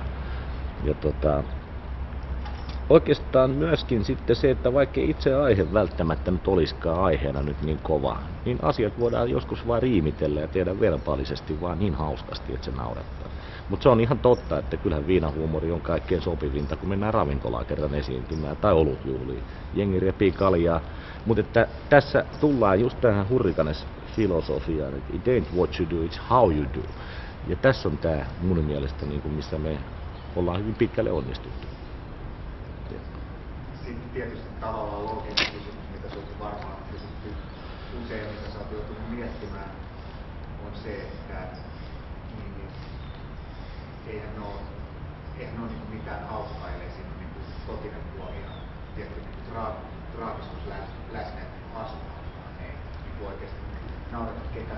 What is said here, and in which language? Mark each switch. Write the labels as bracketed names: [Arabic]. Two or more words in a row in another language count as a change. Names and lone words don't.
[Finnish] Ja oikeastaan myöskin sitten se, että vaikka itse aihe välttämättä nyt olisikaan aiheena nyt niin kova, niin asiat voidaan joskus vaan riimitellä ja tehdä verbaalisesti vaan niin hauskasti, että se naurattaa. Mutta se on ihan totta, että kyllähän viinahuumori on kaikkein sopivinta, kun mennään ravintolaan kerran esiintymään tai olutjuhliin. Jengi repii kaljaa, mutta että tässä tullaan just tähän Hurrikanes-filosofiaan, että [English] it ain't what you do, it's how you do. [Finnish] Ja tässä on tää mun mielestä, niin kuin missä me ollaan hyvin pitkälle onnistuttu. Sitten tietysti tavallaan looginen kysymys, mitä sinulta varmaan kysytty usein, mitä sä oot joutunut miettimään, on se, että eihän ne ole niin mitään hauskaa, ellei siinä on niin totinen puoli ja tietty niin traagisuus läsnä, että asutaan, vaan ei niin oikeasti naurata ketään.